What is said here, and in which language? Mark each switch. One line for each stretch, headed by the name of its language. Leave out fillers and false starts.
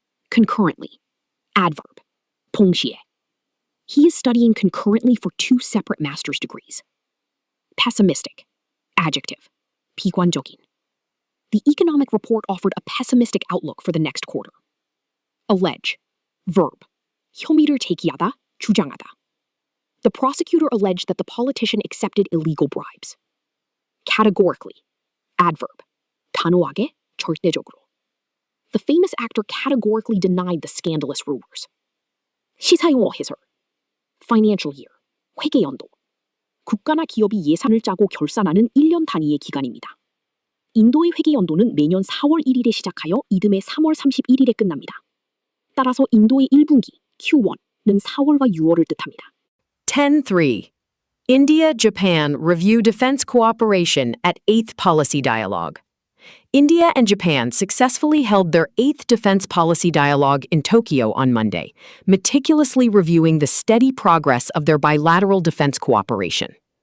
English: Concurrently. Adverb.
Korean: 동시에.
English: He is studying concurrently for 2 separate master's degrees. Pessimistic. Adjective.
Korean: 비관적인.
English: The economic report offered a pessimistic outlook for the next quarter. Allege. Verb.
Korean: 혐의를 제기하다, 주장하다.
English: The prosecutor alleged that the politician accepted illegal bribes. Categorically. Adverb.
Korean: 단호하게, 절대적으로.
English: The famous actor categorically denied the scandalous rumors.
Korean: 시사용어 해설.
English: Financial year.
Korean: 회계연도. 국가나 기업이 예산을 짜고 결산하는 1년 단위의 기간입니다. 인도의 회계연도는 매년 4월 1일에 시작하여 이듬해 3월 31일에 끝납니다. 따라서 인도의 1분기, Q1는 4월과 6월을 뜻합니다.
English: 10.3. India-Japan review defense cooperation at 8th Policy Dialogue. India and Japan successfully held their 8th Defense Policy Dialogue in Tokyo on Monday, meticulously reviewing the steady progress of their bilateral defense cooperation.